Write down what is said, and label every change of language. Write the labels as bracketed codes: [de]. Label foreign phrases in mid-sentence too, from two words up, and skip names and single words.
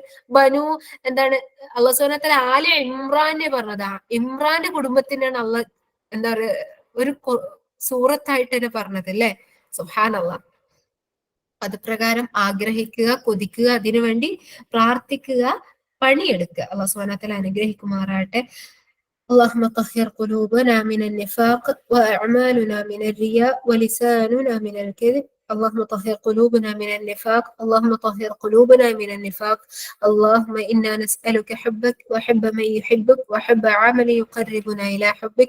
[ml] എന്താണ് അല്ലാഹു [ar] سبحانه وتعالى [ml] ആലെ ഇമ്രാനെ പറഞ്ഞതാ. ഇമ്രാന്റെ കുടുംബത്തിനാണ് അള്ളാഹ് എന്താ പറയുക ഒരു സൂറത്തായിട്ട് തന്നെ പറഞ്ഞത് അല്ലെ. സുബ്ഹാനല്ലാഹ്. അത് പ്രകാരം ആഗ്രഹിക്കുക, കൊതിക്കുക, അതിനുവേണ്ടി പ്രാർത്ഥിക്കുക, പണിയെടുക്കുക. അല്ലാഹു [ar] سبحانه وتعالى [ml] അനുഗ്രഹിക്കുമാറാട്ടെ. [ar] اللهم طهر قلوبنا من النفاق وأعمالنا من الرياء ولساننا من الكذب. اللهم طهر قلوبنا من النفاق. اللهم طهر قلوبنا من النفاق. اللهم إنا نسألك حبك وحب من يحبك وحب عمل يقربنا إلى حبك.